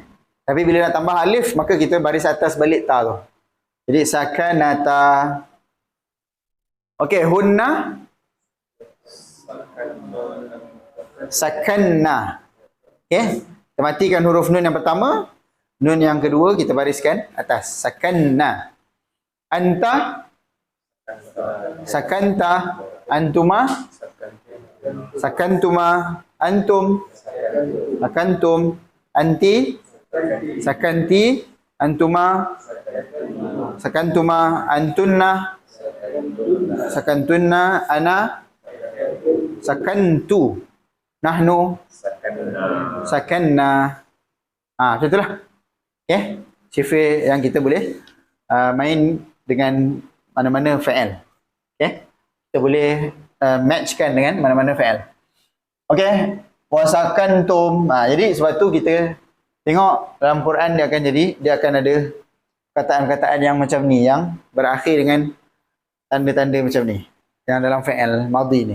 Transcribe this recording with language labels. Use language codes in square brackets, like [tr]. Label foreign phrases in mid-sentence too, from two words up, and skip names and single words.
[ms] Tapi bila nak tambah alif, maka kita baris atas balik ta tu. Jadi sakanata. Okey, [ar] هنّ سكنّ. [ms] Okey, kita matikan huruf nun yang pertama, nun yang kedua kita bariskan atas. Sakanna. [ar] أنت سكنت، أنتما سكنتما، أنتم سكنتم، أنتِ سكنتِ، أنتما سكنتما، أنتنّ سكنتنّ، أنا سكنتُ، نحن سكنّا. [ms] Macam itulah. Okey, sifir yang kita boleh main dengan mana-mana fa'il. Okey, kita boleh matchkan dengan mana-mana fa'il. Okey, wasakantum. Jadi sebab tu kita tengok dalam Quran dia akan ada perkataan-perkataan yang macam ni, yang berakhir dengan tanda-tanda macam ni, yang dalam fa'il madhi ni.